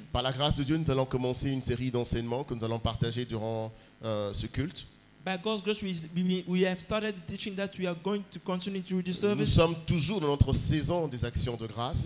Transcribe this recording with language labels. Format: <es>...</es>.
<fr>Par la grâce de Dieu, nous allons commencer une série d'enseignements que nous allons partager durant ce culte.</fr> <en>By God's grace, we have started the teaching that we are going to continue through this</en> <fr>Nous</fr> <en>service.</en> <fr>sommes toujours dans notre saison des actions de grâce.</fr>